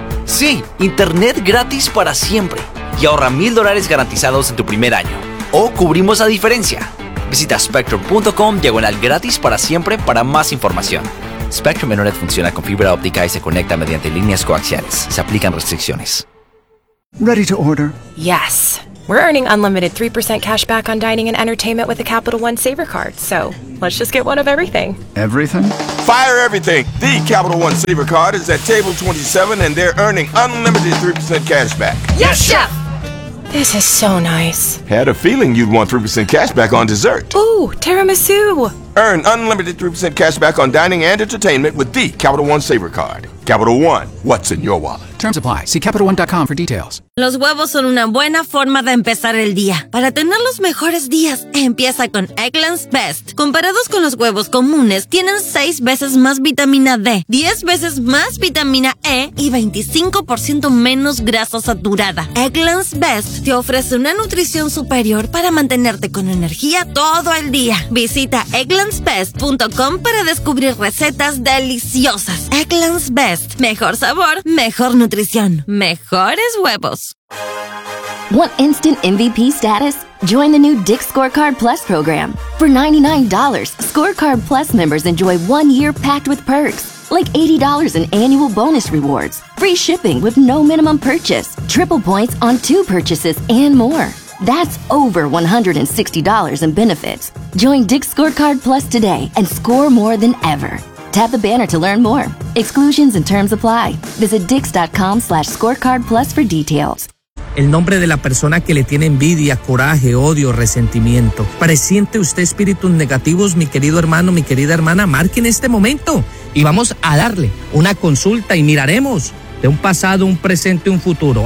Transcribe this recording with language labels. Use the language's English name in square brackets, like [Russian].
[Spanish] Sí, internet gratis para siempre. Y ahorra $1,000 garantizados en tu primer año. O cubrimos la diferencia. Visita spectrum.com/gratis para siempre para más información. Spectrum Internet funciona con fibra óptica y se conecta mediante líneas coaxiales. Se aplican restricciones. [English] Ready to order? Yes. We're earning unlimited 3% cash back on dining and entertainment with the Capital One Saver Card. So, let's just get one of everything. Everything? Fire everything! The Capital One Saver Card is at table 27 and they're earning unlimited 3% cash back. Yes, Chef! This is so nice. Had a feeling you'd want 3% cash back on dessert. Ooh, tiramisu! Earn unlimited 3% cash back on dining and entertainment with the Capital One Saver Card. Capital One, what's in your wallet? Terms apply. See CapitalOne.com for details. [Spanish] Los huevos son una buena forma de empezar el día. Para tener los mejores días, empieza con Eggland's Best. Comparados con los huevos comunes, tienen 6 veces más vitamina D, 10 veces más vitamina E y 25% menos grasa saturada. Eggland's Best te ofrece una nutrición superior para mantenerte con energía todo el día. Visita egglandsbest.com para descubrir recetas deliciosas. Eggland's Best. Mejor sabor, mejor nutrición. Mejores huevos. [English] Want instant MVP status? Join the new Dick's Scorecard Plus program. For $99, Scorecard Plus members enjoy 1 year packed with perks, like $80 in annual bonus rewards, free shipping with no minimum purchase, triple points on 2 purchases, and more. That's over $160 in benefits. Join Dick's Scorecard Plus today and score more than ever. Tap the banner to learn more. Exclusions and terms apply. Visit dicks.com/scorecardplus for details. [Spanish] El nombre de la persona que le tiene envidia, coraje, odio, resentimiento. ¿Presiente usted espíritus negativos, mi querido hermano, mi querida hermana? Marque en este momento y vamos a darle una consulta y miraremos de un pasado, un presente, un futuro.